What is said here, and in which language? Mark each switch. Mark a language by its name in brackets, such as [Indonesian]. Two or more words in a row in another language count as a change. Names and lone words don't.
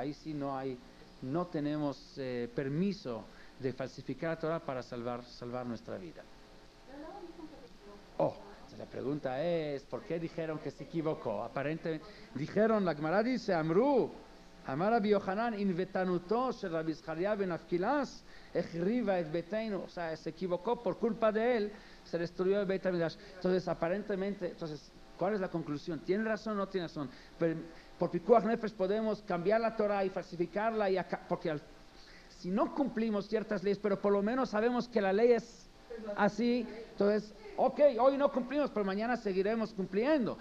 [Spanish] Ahí sí no tenemos permiso de falsificar la Torah para salvar nuestra vida. La pregunta es, ¿por qué dijeron que se equivocó? Aparentemente, dijeron, la Gemara dice, [Hebrew] אמרו, אמר רבי יוחנן, ענוותנותו של רבי זכריה בן אבקולס, החריבה את ביתנו. [Spanish] O sea, se equivocó por culpa de él, se destruyó el Beit HaMikdash. Entonces, aparentemente, ¿cuál es la conclusión? ¿Tiene razón o no tiene razón? Pero, por [Hebrew] פיקוח נפש [Spanish] podemos cambiar la Torah y falsificarla, porque si no cumplimos ciertas leyes, pero por lo menos sabemos que la ley es así, entonces, ok, hoy no cumplimos, pero mañana seguiremos cumpliendo.